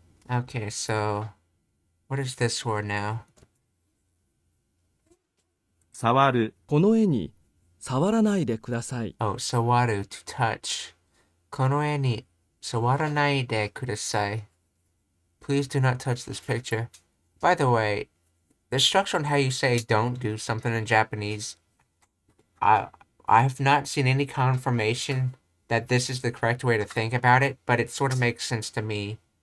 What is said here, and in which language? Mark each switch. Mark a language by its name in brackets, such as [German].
[English] Okay, so what is this word now? [Japanese] 触る、この絵に触らないでください。 [English] Oh, sawaru, to touch. [Japanese] この絵に触らないでください. [English] Please do not touch this picture. By the way, the structure on how you say don't do something in Japanese, I have not seen any confirmation that this is the correct way to think about it, but it sort of makes sense to me.